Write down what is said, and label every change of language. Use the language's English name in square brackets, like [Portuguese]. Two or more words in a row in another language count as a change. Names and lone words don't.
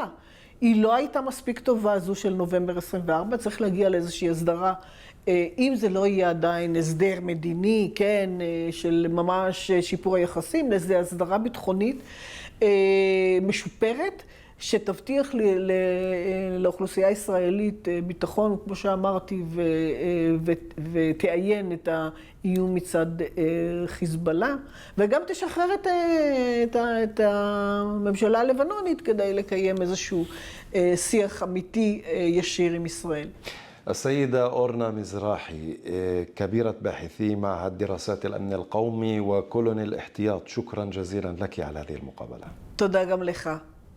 [Hebrew] היא לא הייתה מספיק טובה, זו של נובמבר 24, צריך להגיע לאיזושהי הסדרה, אם זה לא יהיה עדיין הסדר מדיני, כן, של ממש שיפור היחסים, לאיזו הסדרה ביטחונית משופרת, שתבטיח לאוכלוסייה הישראלית ביטחון, כמו שאמרתי, ותעיין את האיום מצד חיזבאללה, וגם תשחרר את הממשלה הלבנונית כדי לקיים איזשהו שיח אמיתי ישיר עם ישראל. [Arabic] السيدة أورنا مزراحي، كبيرة باحثي معهد دراسات الأمن القومي وكولونيل احتياط، شكرا جزيلا لك على هذه المقابلة. [Hebrew] תודה גם לך.